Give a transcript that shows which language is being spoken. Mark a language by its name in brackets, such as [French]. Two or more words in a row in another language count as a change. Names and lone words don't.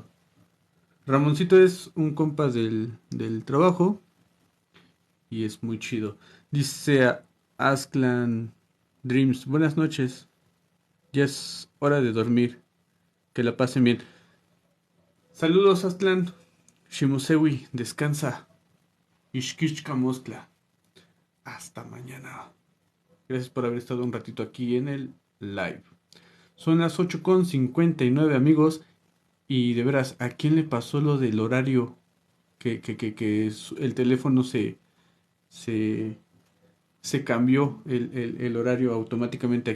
[Spanish] Ramoncito es un compa del trabajo y es muy chido. Dice Asklan Dreams, buenas noches. Ya es hora de dormir. Que la pasen bien. Saludos, Aztlán. Shimosewi, descansa. [Nahuatl languages] Ishkishka Mostla. [Spanish] Hasta mañana. Gracias por haber estado un ratito aquí en el live. Son las 8:59, amigos. Y de veras, ¿a quién le pasó lo del horario? Que el teléfono se cambió el horario automáticamente.